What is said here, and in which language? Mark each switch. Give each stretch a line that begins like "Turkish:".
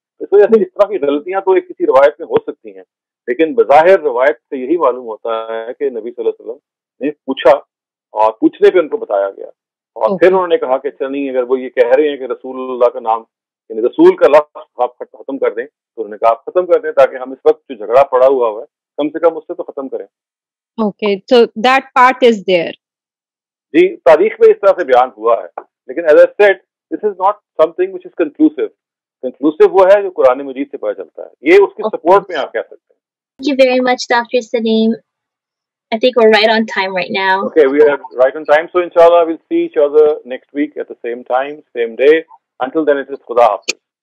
Urdu: اس وجہ سے اس طرح کی غلطیاں تو ایک کسی روایت میں ہو سکتی ہیں, لیکن بظاہر روایت سے یہی معلوم ہوتا ہے کہ نبی صلی اللہ علیہ وسلم نے پوچھا اور پوچھنے پہ ان کو بتایا گیا, اور پھر انہوں نے کہا کہ اچھا نہیں, اگر وہ یہ کہہ رہے ہیں کہ رسول اللہ کا نام یعنی رسول کا لفظ آپ ختم کر دیں, تو انہوں نے کہا آپ ختم کر دیں تاکہ ہم اس وقت جو جھگڑا پڑا ہوا ہے کم سے کم اس سے تو ختم کریں.
English: Okay, so that part is there.
Urdu: جی تاریخ میں اس طرح سے بیان ہوا ہے, لیکن
English: as I said this is not something which is conclusive.
Urdu: Conclusive وہ ہے جو قرآن مجید سے پتہ چلتا ہے, یہ اس کی سپورٹ میں آپ کہہ سکتے ہیں.
English: Thank you very much, Dr. Salim. I think we're right on time right now. Okay, we are right on time. So inshallah we'll see each other next week at the same time, same day. Until then, it is Khuda Hafiz.